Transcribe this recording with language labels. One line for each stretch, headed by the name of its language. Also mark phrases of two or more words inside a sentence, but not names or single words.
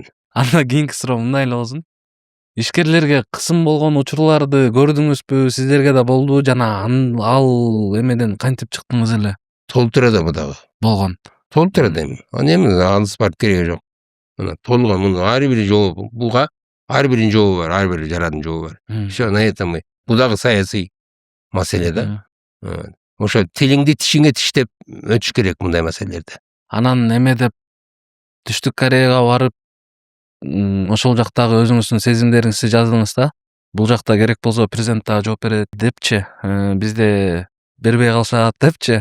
Kyrgyz: Андан кийинки суроо мындай эле болсун. Ишкерлерге кысым болгон учурларды көрдүңүзбү? Сиздерге да болду жана ал эмеден кантип чыктыңыз эле? Толтурада бу дагы. Болгон. Толтурада эми. Аны эми алыс барып кереги жок. Мына толгон, муну ар бир жообу, буга ар биринин жообу бар, ар бир жарандын жообу бар.
Russian: Всё, на этом мы.
Kyrgyz: Бул дагы саясий маселе да. Ошо тилиңди тишиңе тиштеп өтүш керек мындай маселелерде. Анан эме деп Түштүк Кореяга барып, ошол жактагы өзүңүздүн сезимдериңизди жаздыңыз да. Бул жакта керек болсо президент дагы жооп берет депчи, бизде бербей калышат депчи.